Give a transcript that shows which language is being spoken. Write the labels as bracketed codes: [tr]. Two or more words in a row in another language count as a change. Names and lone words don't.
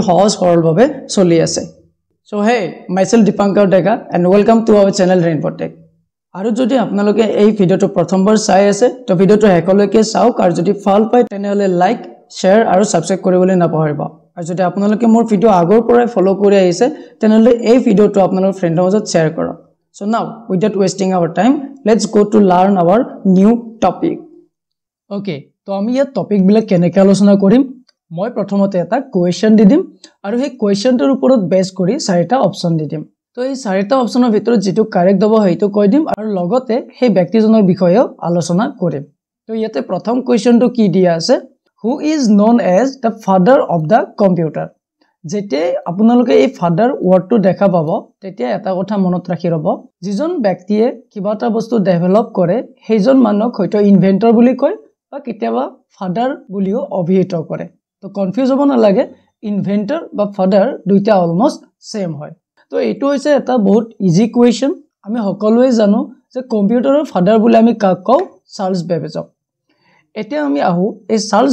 [as] সহজ সৰলভাৱে চলি আছে [en] So hey myself Dipankar Deka and welcome to our channel Rainbow Tech [as] আৰু যদি আপোনালোকে এই ভিডিওটো প্ৰথমবাৰ চাই আছে তো ভিডিওটো হেকলৈকে চাওক আৰু যদি ভাল পায় তেনেহলে [en] like share [as] আৰু সাবস্ক্ৰাইব কৰিবলৈ নাপাহৰিব আৰু যদি আপোনালোকে মোৰ ভিডিও আগৰ পৰাই ফলো কৰি আহিছে তেনেহলে এই ভিডিওটো আপোনালোকৰ ফ্ৰেণ্ডৰ মাজত শেয়াৰ কৰক [en] So now, without wasting our time, let's go to learn our new topic. [as] Okay, তো আমি ইয়াত টপিক বিলাক কেনেকৈ আলোচনা কৰিম মই প্ৰথমতে এটা কোৱেশ্চন দি দিম আৰু সেই কোৱেশ্চনটোৰ ওপৰত বেছ কৰি চাৰিটা অপচন দি দিম তো এই চাৰিটা অপচনৰ ভিতৰত যেটো কাৰেক্ট হ'ব সেইটো কৈ দিম আৰু লগতে সেই ব্যক্তিজনৰ বিষয়েও আলোচনা কৰিম তো ইয়াতে প্ৰথম কোৱেশ্চনটো কি দিয়া আছে [en] who is known as the father of the computer [as] যেতে আপোনালোকে এই ফাদাৰ ওয়াৰ্ডটো দেখা পাব তেতিয়া এটা কথা মনত ৰাখি ৰব যিজন ব্যক্তিয়ে কিবা এটা বস্তু ডেভেলপ কৰে সেইজন মানুহক হয়তো ইনভেন্টৰ বুলি কয় বা কেতিয়াবা ফাদাৰ বুলিও অভিহিত কৰে তো কনফিউজ হ'ব নালাগে ইনভেন্টৰ বা ফাদাৰ দুইটা [en] almost same [as] হয় তো এইটো হৈছে এটা বহুত [en] easy question [as] আমি সকলোৱে জানো যে কম্পিউটাৰৰ ফাদাৰ বুলি আমি কাক কওঁ চাৰ্লছ বেবেজক এতিয়া আমি আহো এই চাৰ্লছ